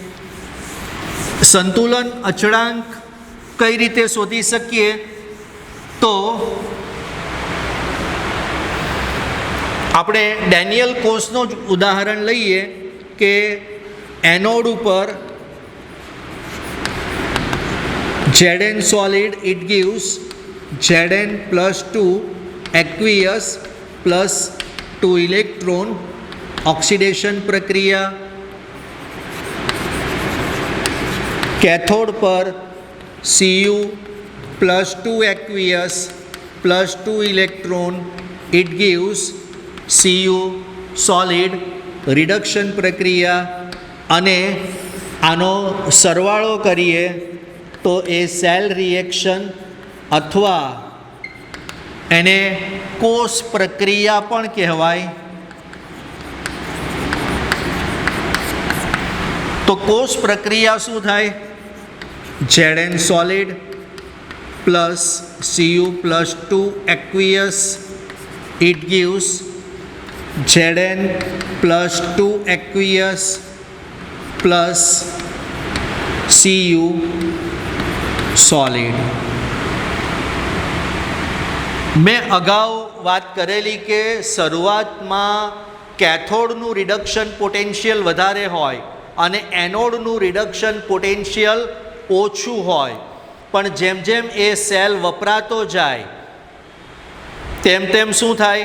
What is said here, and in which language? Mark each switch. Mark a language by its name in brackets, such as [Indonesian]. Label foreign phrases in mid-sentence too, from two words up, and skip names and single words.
[Gujarati] સંતુલન અચળાંક કઈ રીતે શોધી શકીએ? તો આપણે ડેનિયલ કોસનો જ ઉદાહરણ લઈએ કે એનોડ ઉપર [English] Zn solid, it gives Zn plus 2 aqueous plus 2 electron oxidation [Gujarati] પ્રક્રિયા. કેથોડ પર [English] Cu plus 2 aqueous plus 2 electron, it gives Cu solid, [Gujarati] રિડક્શન પ્રક્રિયા. અને આનો સરવાળો કરીએ તો એ [English] cell reaction [Gujarati] અથવા એને કોષ પ્રક્રિયા પણ કહેવાય. તો કોષ પ્રક્રિયા શું થાય? [English] Zn solid plus Cu plus 2 aqueous, it gives Zn plus 2 aqueous plus Cu solid. [Gujarati] મેં અગાઉ વાત કરેલી કે શરૂઆતમાં કેથોડનું [English] reduction potential [Gujarati] વધારે હોય અને એનોડનું [English] reduction potential [Gujarati] ઓછું હોય, પણ જેમ જેમ એ સેલ વપરાતો જાય તેમ તેમ શું થાય?